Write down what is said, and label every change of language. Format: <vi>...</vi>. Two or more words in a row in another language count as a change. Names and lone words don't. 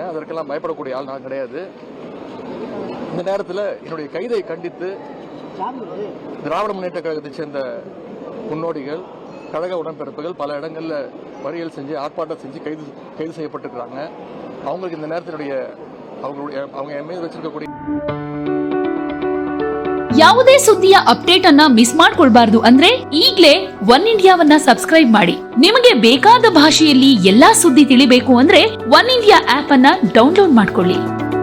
<ta>அதற்கெல்லாம் பயப்படக்கூடிய ஆள் நான் கிடையாது. இந்த நேரத்தில் என்னுடைய கைதை கண்டித்து திராவிட முன்னேற்ற கழகத்தை சேர்ந்த முன்னோடிகள், கழக உடன்பிறப்புகள் பல இடங்கள்ல மறியல் செஞ்சு ஆர்ப்பாட்டம் செஞ்சு கைது செய்யப்பட்டிருக்கிறாங்க. அவங்களுக்கு இந்த நேரத்தினுடைய அவங்க என் மீது வச்சிருக்கக்கூடிய</ta> <kn>ಯಾವುದೇ ಸುದ್ದಿಯ ಅಪ್ಡೇಟ್ ಅನ್ನ ಮಿಸ್ ಮಾಡ್ಕೊಳ್ಬಾರ್ದು ಅಂದ್ರೆ ಈಗ್ಲೇ ಒನ್ ಇಂಡಿಯಾವನ್ನ ಸಬ್ಸ್ಕ್ರೈಬ್ ಮಾಡಿ. ನಿಮಗೆ ಬೇಕಾದ ಭಾಷೆಯಲ್ಲಿ ಎಲ್ಲಾ ಸುದ್ದಿ ತಿಳಿಬೇಕು ಅಂದ್ರೆ ಒನ್ ಇಂಡಿಯಾ ಆಪ್ ಅನ್ನ ಡೌನ್ಲೋಡ್ ಮಾಡ್ಕೊಳ್ಳಿ.</kn>